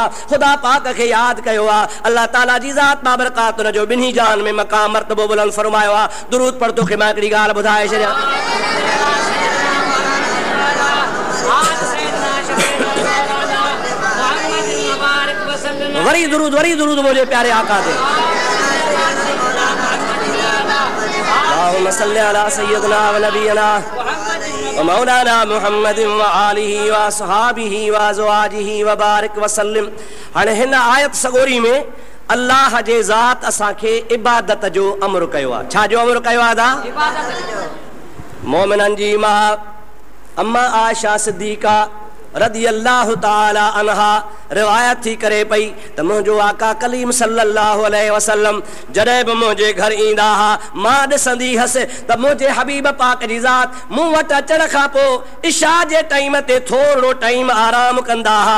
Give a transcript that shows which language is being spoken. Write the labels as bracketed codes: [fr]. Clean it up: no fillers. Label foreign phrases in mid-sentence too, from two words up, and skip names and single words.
[sd] खुदा पाक खे यादि कयो आ, अल्लाह ताला जी ज़ात बाबरकात उन जो ॿिन्ही जान में मक़ाम मर्तबो बुलंद फरमायो आ। दुरूद पढ़ तोखे मां हिकिड़ी ॻाल्हि ॿुधाए छॾियां। वरी दुरूद मुझे प्यारे आका दे। [ar] اللهم صل على سيدنا ونبينا ومولانا محمد وآله وأصحابه وأزواجه وبارك وسلم. [sd] हाणे हिन आयत सगोरी में अल्लाह जे ज़ात असांखे इबादत जो अमर कयो आहे। छा जो अमर कयो आहे? मोमिननि जी मां अम्मा आयशा सिद्दीक़ा [ar] رضي الله تعالى عنها [sd] रिवायत थी करे पई त मुंहिंजो आका कलीम [ar] صلى الله عليه وسلم [sd] जॾहिं बि मुंहिंजे घर ईंदा हा, मां ॾिसंदी हुअसि त मुंहिंजे हबीब पाक जी ज़ात मूं वटि अचण खां पोइ इशा जे टाइम ते थोरो टाइम आराम कंदा हा।